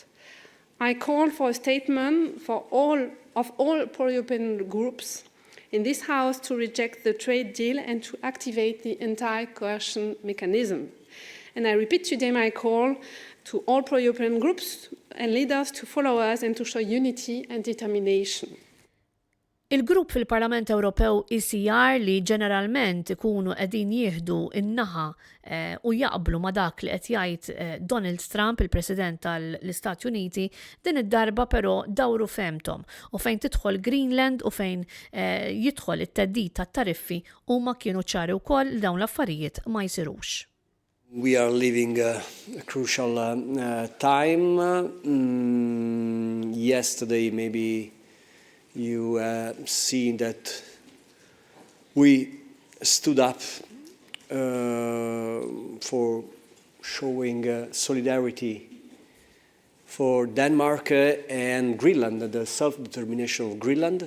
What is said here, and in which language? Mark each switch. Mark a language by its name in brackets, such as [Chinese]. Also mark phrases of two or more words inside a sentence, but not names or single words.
[English] I call for a statement of all pro-European groups in this House to reject the trade deal and to activate the entire coercion mechanism. And I repeat today my call to all pro-European groups and leaders to follow us and to show unity and determination. [Maltese] Il-grupp fil-Parlament Ewropew ICR li ġeneralment ikunu qegħdin jieħdu in-naħa u jaqblu ma dak li qed jgħid Donald Trump, il-President tal-Istati Uniti, din id-darba però dawru femtom u fejn tidħol Greenland u fejn jidħol it-teddid tat-tariffi huma kienu ċari wkoll dawn l-affarijiet ma jsirux. [English] We are living a crucial time. Yesterday maybe you seen that we stood up for showing solidarity for Denmark and Greenland, the self-determination of Greenland.